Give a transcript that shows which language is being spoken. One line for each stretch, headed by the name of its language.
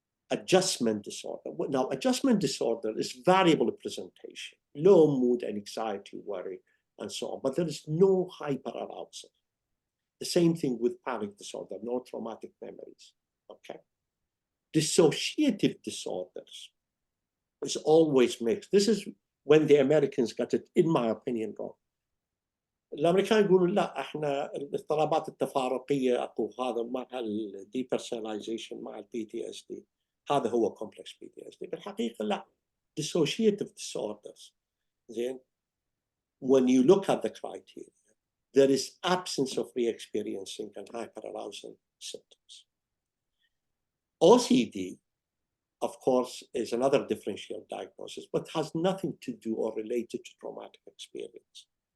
English: Adjustment disorder. Now, adjustment disorder is variable presentation, low mood, anxiety, worry, and so on, but there is no hyperarousal. The same thing with panic disorder, no traumatic memories, okay? Dissociative disorders is always mixed. This is when the Americans got it, in my opinion, wrong.
Arabic: الامريكان يقولون لا احنا الاضطرابات التفارقيه اكو هذا مع الديبرسوناليزيشن مع البي تي اس دي، هذا هو كومبلكس بي تي اس دي. بالحقيقه لا،
English: dissociative disorders. Then when you look at the criteria, there is absence of re-experiencing and hyperarousal symptoms. OCD, of course, is another differential diagnosis, but has nothing to do or related to traumatic experience.